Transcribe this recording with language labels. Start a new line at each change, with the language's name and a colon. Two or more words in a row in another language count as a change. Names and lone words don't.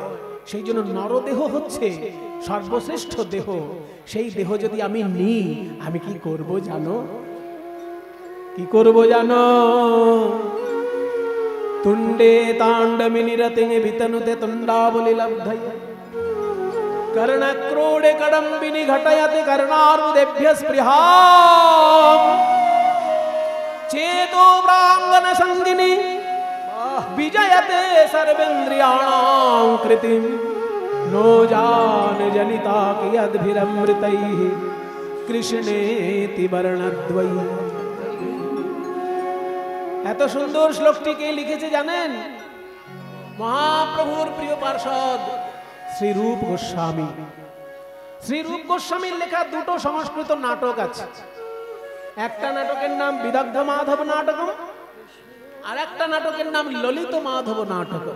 Bangla: সেই জন্য নরদেহ হচ্ছে সর্বশ্রেষ্ঠ দেহ। সেই দেহ যদি আমি নিই, আমি কি করব জানো? কি করব জানো?
Sanskrit: তুণ্ডে তাণ্ডমিনী রতে বিতনুতে তুণ্ডাবলি লব্ধয় कर्णक्रोडे कडम्बिनी घटयति कर्णार्बुदेभ्यः स्पृहाम् चेतो प्राङ्गण संगिनी विजयते सर्वेन्द्रियाणां कृतिं नो जान जनिता कियद्भिरमृतैः कृष्णेति वर्णद्वयी।
Bangla: এত সুন্দর শ্লোকটি কে লিখেছে জানেন? মহাপ্রভুর প্রিয় পার্ষদ শ্রী রূপ গোস্বামী। শ্রী রূপ গোস্বামীর লেখা দুটো সংস্কৃত নাটক আছে। একটা নাটকের নাম বিদগ্ধ মাধব নাটকম, আর একটা নাটকের নাম ললিত মাধব নাটকম।